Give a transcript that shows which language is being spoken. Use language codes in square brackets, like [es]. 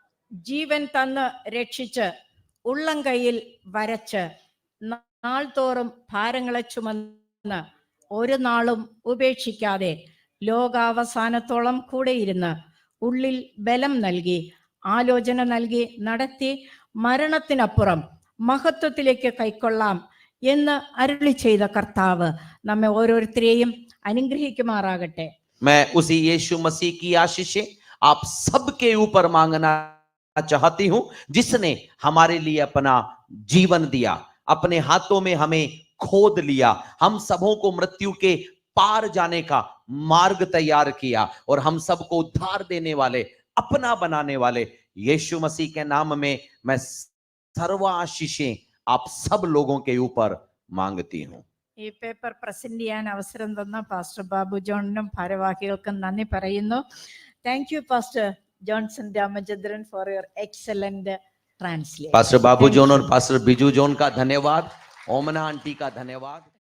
[ml] ജീവൻ തന്ന് രക്ഷിച്ച് ഉള്ളം കൈയിൽ വരച്ച് നാൾ തോറും ഭാരങ്ങളെ ചുമന്ന് ഒരു നാളും ഉപേക്ഷിക്കാതെ ലോകാവസാനത്തോളം കൂടെയിരുന്ന് ഉള്ളിൽ ബലം നൽകി ആലോചന നൽകി നടത്തി മരണത്തിനപ്പുറം മഹത്വത്തിലേക്ക് കൈക്കൊള്ളാം എന്ന് അരുളി ചെയ്ത കർത്താവ് നമ്മെ ഓരോരുത്തരെയും അനുഗ്രഹിക്കുമാറാകട്ടെ. [hi] मैं उसी यीशु मसीह की आशीषें आप सबके ऊपर मांगना चाहती हूं, जिसने हमारे लिए अपना जीवन दिया, अपने हाथों में हमें खोद लिया, हम सबों को मृत्यु के पार जाने का मार्ग तैयार किया और हम सबको उद्धार देने वाले, अपना बनाने वाले यीशु मसीह के नाम में मैं सर्व आशीषें आप सब लोगों के ऊपर मांगती हूं. [ml] ഈ പേപ്പർ പ്രസന്റ് ചെയ്യാൻ അവസരം തന്ന പാസ്റ്റർ ബാബു ജോണിനും ഭാരവാഹികൾക്കും നന്ദി പറയുന്നു. [en] Thank you pastor Johnson Ramachandran for your excellent translation. [hi] Pastor Babu zone और पास्टर बिजू जोन का धन्यवाद. ओमना आंटी का धन्यवाद.